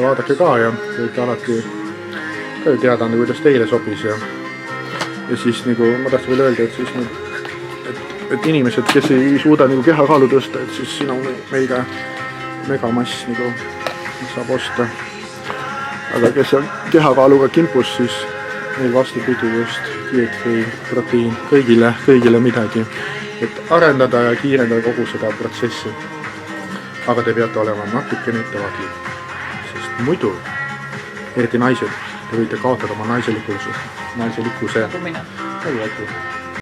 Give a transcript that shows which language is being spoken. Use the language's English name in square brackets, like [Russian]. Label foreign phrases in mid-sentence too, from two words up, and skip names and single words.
[Estonian] vaadake ka ja võite alati ka teada anda, kuidas teile sobis ja siis ma tahtsin veel öelda, et siis et inimesed, kes ei suuda kehakaalu tõsta, et siis siin on meil ka megamass saab osta. Aga kes on kehakaaluga kimpus, siis meil vastupidi just diet-free proteiin kõigile midagi, et arendada ja kiirendada kogu seda protsessi. Aga te peate olema natukene ettevaatlik, sest muidu, eriti naised, te võite kaotada oma naiselikkuse. Nagu mina.